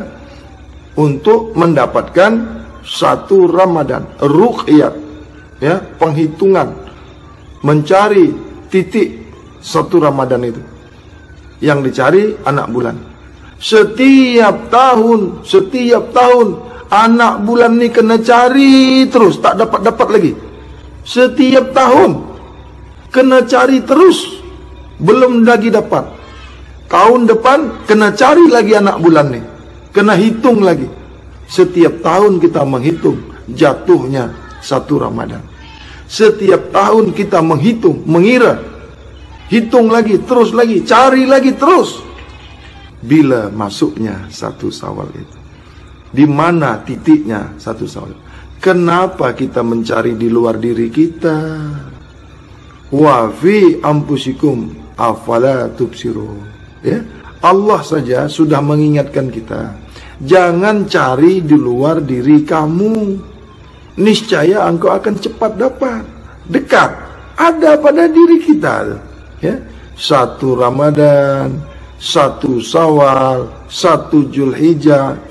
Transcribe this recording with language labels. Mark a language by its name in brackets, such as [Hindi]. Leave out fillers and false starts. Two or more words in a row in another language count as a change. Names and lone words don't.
[Indonesian] Untuk mendapatkan 1 Ramadan, ruqyat, ya, penghitungan, mencari titik 1 Ramadan itu. [Malay] Yang dicari anak bulan. Setiap tahun anak bulan ni kena cari terus, tak dapat lagi. Setiap tahun kena cari terus, belum lagi dapat. Tahun depan kena cari lagi anak bulan ni, kena hitung lagi. [Indonesian] Setiap tahun kita menghitung jatuhnya 1 Ramadan. Setiap tahun kita menghitung, mengira, hitung lagi, terus lagi, cari lagi terus. [Malay] Bila masuknya 1 Syawal itu? Di mana titiknya 1 Syawal? [Indonesian] Kenapa kita mencari di luar diri kita? [Arabic] وفي أنفسكم أفلا تبصرون. [Indonesian] Ya, Allah saja sudah mengingatkan kita, jangan cari di luar diri kamu. Niscaya engkau akan cepat dapat. Dekat, ada pada diri kita. Ya, 1 Ramadan, 1 Syawal, 1 Zulhijjah.